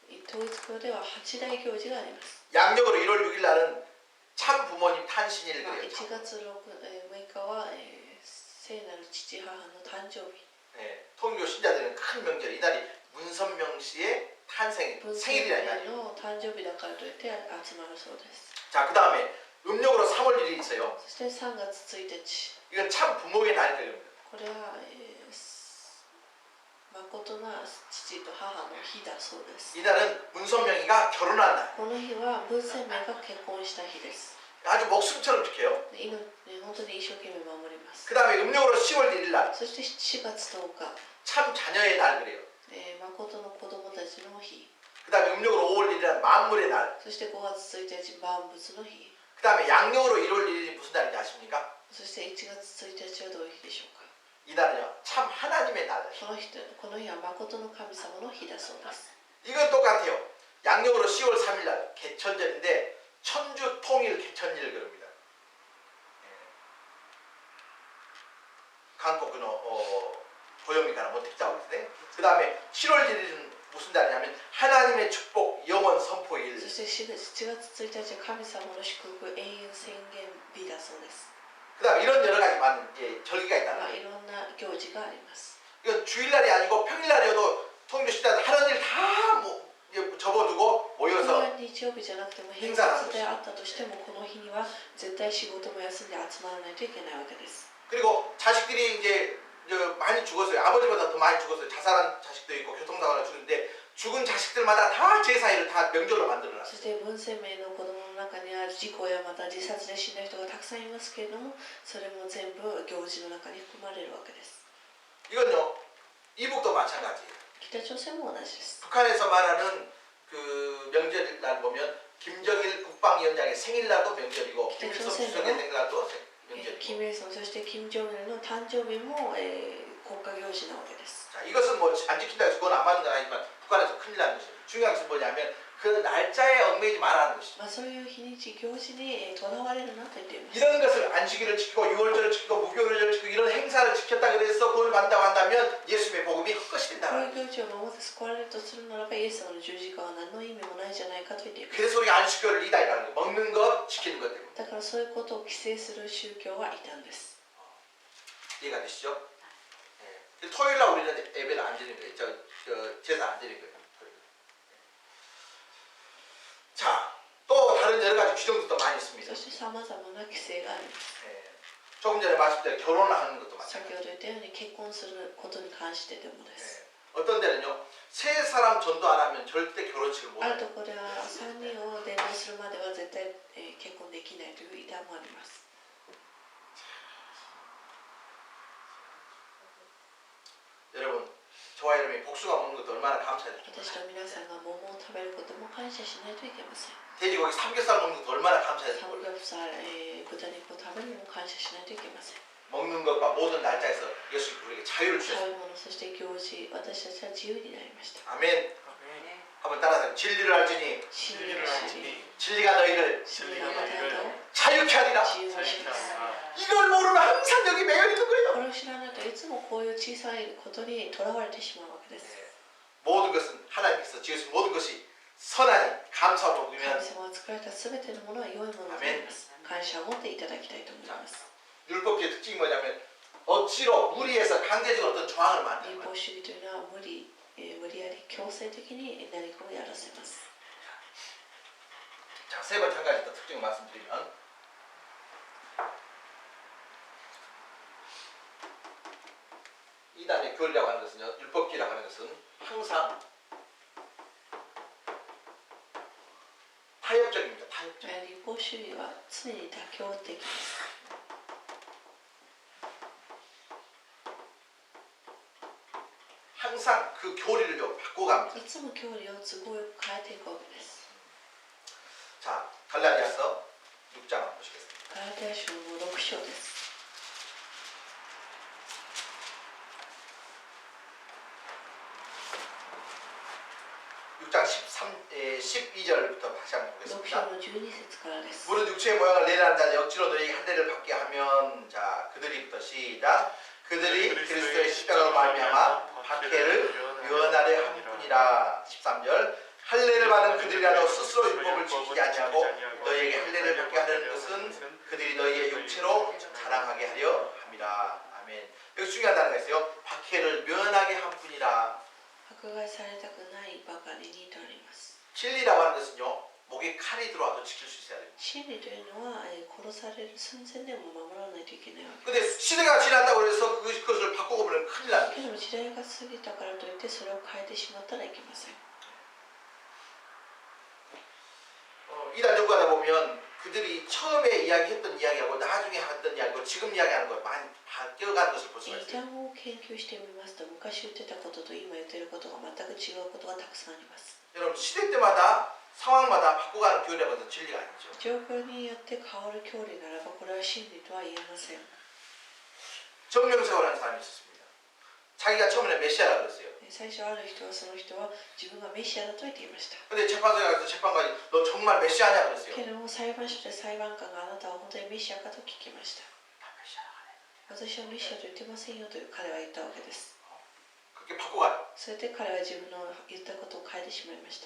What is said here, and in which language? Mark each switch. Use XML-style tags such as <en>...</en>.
<ja>統一教では8大行事があります。</ja> <ko>양력으로 1월 6일 날은 참 부모님 탄신일</ko> <ja>1</ja> <ko>그래요.</ko> <ja>月6日は聖なる父母の誕生日。</ja> <ko>네, 통일교 신자들은 큰 명절, 이날이 문선명 씨의 탄생</ko> <ja>文鮮</ja> <ko>생일이라</ko> <ja>明</ja> <ko>이말이에요.</ko> <ja>の誕生日だからといって集まるそうです。</ja> <ko>자, 그 다음에 음력으로 3월 1일이 있어요.</ko> <ja>そして3月1日。</ja> <ko>이건 참 부모의 날입니다.</ko> <ja>これは、誠な父と母の日だそうです。</ja> <ko>이날은 문선명이가 결혼한 날.</ko> <ja>この日は文鮮明が結婚した日です。</ja> <ko>아주 목숨처럼 지켜요.</ko> <ja>本当に一生懸命守ります。</ja> <ko>그 다음에 음력으로 10월 1일 날.</ko> <ja>そして4月10日、</ja> <ko>참 자녀의 날 그래요.</ko> <ja>誠の子供たちの日。</ja> <ko>그 다음에 음력으로 5월 1일은 만물의 날.</ko> <ja>そして5月1日、万物の日。</ja> <ko>그 다음에 양력으로 1월 1일이 무슨 날인지 아십니까?</ko> <ja>そして1月1日はどういう日でしょうか。</ja> <ko>이날은요 참 하나님의 날.</ko> <ja>この日は誠の神様の日だそうです。</ja> <ko>이건 똑같아요. 양력으로 10월 3일 날 개천절인데 천주 통일 개천일 그럽니다. 한국은 보영미가나 못했다고 그랬네. 그 다음에 7월 1일은 무슨 날이냐면 하나님의 축복 영원 선포일.</ko> <ja>そして7月1日は神様の祝福永遠宣言日だそうです。</ja> <ko>그 다음에 이런 여러 가지 많은 절기가 있다.</ko> <ja>いろんな行事があります。</ja> <ko>이건 주일날이 아니고 평일날이어도 통일교 신자들 하는 일 다 접어두고</ko> <ja>これ</ja> <ko>모여서</ko> <ja>は日曜日じゃなくても平日であったとしてもこの日には絶対仕事も休んで集まらないといけないわけです。</ja> <ko>그리고 자식들이 이제 많이 죽었어요. 아버지보다 더 많이 죽었어요. 자살한 자식도 있고 교통사고를 죽는데 죽은 자식들마다 다 제사일을 다 명절로 만들어놨어요.</ko> <ja>そして文鮮明の子供の中には事故やまた自殺で死んだ人がたくさんいますけれども、それも全部行事の中に含まれるわけです。</ja> <ko>이건요 이북도 마찬가지예요.</ko> <ja>北朝鮮も同じです。</ja> <ko>북한에서 말하는 그 명절날 보면 김정일 국방위원장의 생일날도 명절이고 김일성 주석의 생일날도 명절이고.</ko> <ja>キム・イルソン、そしてキム・ジョンイルの誕生日も、国家行事なわけです。</ja> <ko>자, 이것은 뭐 안 지킨다고 해서 그건 안 받는 건 아니지만 북한에서 큰일 나는 것이에요. 중요한 것은 뭐냐면 그 날짜에 얽매이지 말라는 것이죠.</ko> <ja>まあ、そういう日にち行事にとらわれるなと言っています。</ja> <ko>이런 것을 안식일을 지키고 유월절을 지키고 무교일을 지키고 이런 행사를 지켰다 그래서 구원을 받는다고 한다면 예수님의 복음이 헛것이 된다.</ko> <ja>いう行事を守って救われるとするならばイエス様の十字架は何の意味もないじゃないかと言っています。</ja> <ko>그래서 우리가 안식교를 이다이라는 거 먹는 것 지키는 것 때문에</ko> <ja>だからそういうことを規制する宗教は異端です。</ja> <ko>이해가 되시죠? 네. 토요일날 우리는 예배를 안 드리는 거예요. 제사 안 드리는 거예요. 자, 또 다른 여러 가지 규정도 많이 있습니다.</ko> <ja>そしてさまざまな規制があります。</ja> <ko>네. 조금 전에 말씀드린 결혼을 하는 것도</ko> <ja>先</ja> <ko>마찬가지예요.</ko> <ja>ほど言ったように結婚することに関してでもです。</ja> <ko>네. 어떤 데는요, 세 사람 전도 안 하면 절대 결혼식을 못</ko> <ja>ある</ja> <ko>해요.</ko> <ja>ところでは3人を伝道するまでは絶対、結婚できないという異端もあります。</ja> <ko>여러분, 저와 여러분이 복숭아 먹는 것도 얼마나 감사해요.</ko> <ja>私と皆さんが桃を食べることも感謝しないといけません。</ja> <ko>돼지고기 삼겹살 먹는 것도 얼마나 감사해요.</ko> <ja>サムギョプサル、豚肉を食べるのも感謝しないといけません。</ja> <ko>먹는 것과 모든 날짜에서 예수님이 우리에게 자유를</ko> <ja>食</ja> <ko>주셨어요.</ko> <ja>べ物、そして行事、私たちは自由になりました。</ja> <ko>아멘. 아멘. 한번 따라서 진리를 알지니</ko> <ja>真理を知り、</ja> <ko>진리가 너희를</ko> <ja>真理がまたと</ja> <ko>자유케 하리라.</ko> <ja>自由にします。</ja> <ko>이걸 모르면 항상 여기 매여 있는 거예요.</ko> <ja>これを知らないといつもこういう小さいことにとらわれてしまうわけです。</ja> <ko>모든 것은 하나님께서 지으신 모든 것이 선하니 감사하고</ko> <ja>神</ja> <ko>보면</ko> <ja>様が作られたすべてのものは良いものであります。感謝を持っていただきたいと思います。</ja> <ko>율법주의 특징이 뭐냐면 억지로 무리해서 강제적으로 어떤 조항을 만드는</ko> <ja>立</ja> <ko>거예요.</ko> <ja>法主義というのは無理やり強制的に何かをやらせます。</ja> <ko>자, 세 번째 한 가지 더 특징을 말씀드리면 이단의 교리라고 하는 것은요, 율법주의라고 하는 것은 항상 타협적입니다. 타협적.</ko> <ja>立法主義は常に妥協的です。</ja> <ko>항상 그 교리를 바꿔갑니다.</ko> <ja>いつも教理を都合よく変えていくわけです。</ja> <ko>자, 갈라디아서 6장 한번 보시겠습니다.</ko> <ja>ガラテヤ書の6章です。</ja> <ko>6장 12절부터 다시 한번</ko> <ja>6章</ja> <ko>보겠습니다.</ko> <ja>の12節からです。</ja> <ko>무릇 육체의 모양을 내라는 자는 억지로 너희에게 할례를 받게 하면 자 그들이부터 시작 그들이 그리스도의 십자가로 말미암아 박해를 면하려 함뿐이라. 13절 할례를 받은 그들이라도 스스로 율법을 지키지 아니하고 너희에게 할례를 받게 하려는 것은 그들이 너희의 육체로 자랑하게 하려 함이라. 아멘. 여기 중요한 단어가 있어요. 박해를 면하게 함뿐이라.</ko> <ja>迫害されたくないばかりにとあります。</ja> <ko>진리라고 하는 것은요 목에 칼이 들어와도 지킬 수 있어야 돼요.</ko> <ja>真理というのは、殺される寸前でも守らないといけないわけ</ja> <ko>근데 시대가 지났다고 해서 그것을 바꾸고 보면 큰일 납니다.</ko> <ja>けど時代が過ぎたからといってそれを変えてしまったらいけません。</ja> <ko>이단 연구하다 보면 그들이 처음에 이야기했던 이야기하고 나중에 했던 이야기하고 지금 이야기하는 거 많이 바뀌어가는 것을 볼 수가</ko> <ja>異</ja> <ko>있어요.</ko> <ja>端を研究してみますと昔言ってたことと今言ってることが全く違うことがたくさんあります。</ja> <ko>여러분 시대 때마다 상황마다 바꿔가는 교리라고 해서 진리가 아니죠.</ko> <ja>状況によって変わる教理ならばこれは真理とは言えません。</ja> <ko>정명세월하는 사람이 있었습니다. 자기가 처음에 메시아라고 그랬어요.</ko> <ja>最初ある人はその人は自分がメシアだと言っていました。</ja> <ko>근데 재판소에 가서 재판관이 너 정말 메시아냐 그랬어요.</ko> <ja>けれども裁判所で裁判官があなたは本当にメシアかと聞きました。</ja> <ko>나 메시아라고 안 해.</ko> <ja>私はメシアと言ってませんよと彼は言ったわけです。</ja> <ko>그렇게 바꿔가요.</ko> <ja>それで彼は自分の言ったことを変えてしまいました。</ja>